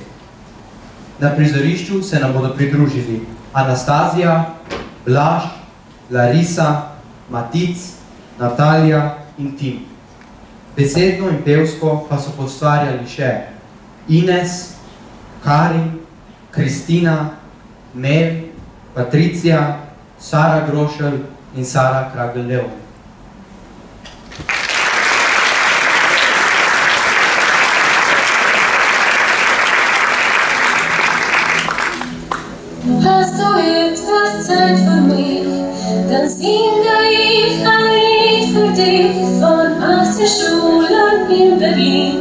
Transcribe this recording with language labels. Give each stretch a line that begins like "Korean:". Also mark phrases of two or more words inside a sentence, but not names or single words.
Slovenian: Na prizorišču se nam bodo pridružili Anastazija, Blaž, Larisa, Matic, Natalija in Tim. Besedno in pevsko pa so poustvarjali še Ines, Karin, Kristina, Mel, Patricija, Sara Grošelj in Sara Kragel-Leon.
German: Hast du etwas Zeit für mich, dann singe ich ein Lied für dich von 18 Schulen in Berlin.